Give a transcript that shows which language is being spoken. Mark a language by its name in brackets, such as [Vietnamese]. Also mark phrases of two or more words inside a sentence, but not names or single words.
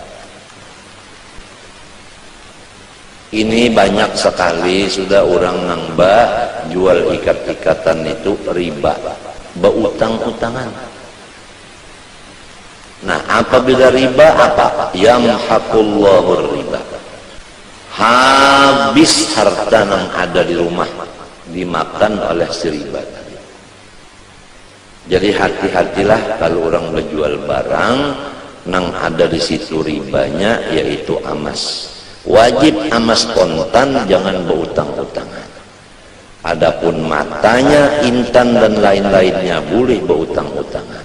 [Banjar] Ini banyak sekali sudah orang nambah jual ikat-ikatan itu riba, berutang-utangan. Nah, apabila riba apa? [Arabic] يمحق الله الربا. [Banjar] Habis harta yang ada di rumah dimakan oleh si riba tadi. Jadi hati-hatilah kalau orang menjual barang nang ada di situ ribanya, yaitu amas. Wajib amas kontan, jangan berutang-utangan. Adapun matanya, intan dan lain-lainnya boleh berutang-utangan.